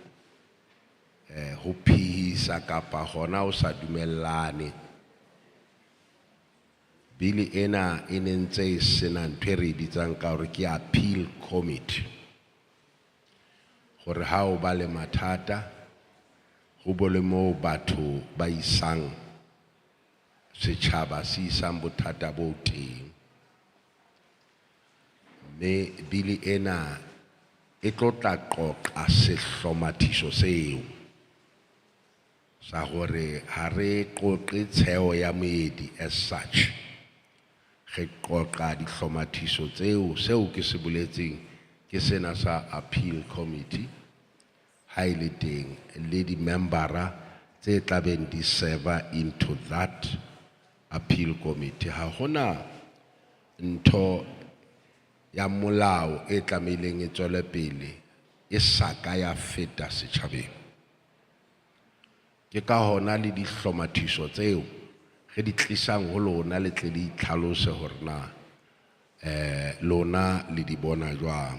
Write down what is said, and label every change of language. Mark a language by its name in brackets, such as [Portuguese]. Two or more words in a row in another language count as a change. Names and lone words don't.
[Southern Sotho] ho phihisa kapa hona o sa dumellane bili ena e nentse e sena ntho e re bitsang ka hore ke [English] appeal committee [Southern Sotho] hore ha o ba le mathata ho bole moo batho ba isang setjhaba se isang bothata bo teng. Me bili ena e tlo tla qoqa sehlomathiso seo sa hore ha re qoqe tsheo ya moedi [English] as such, [Southern Sotho] re qoqa dihlomathiso tseo seo ke se boletseng ke sena sa [English] appeal committee [Southern Sotho] ha ile teng le di membera tse tlabeng di [English] serve into that appeal committee. [Southern Sotho] Ha hona ntho ya molao e tlameileng e tswele pele e saka ya feta setjhabeng. Ke ka hona le dihlomathiso tseo re di tlisang ho lona le tle di tlhalose hore na lona le di bona jwang.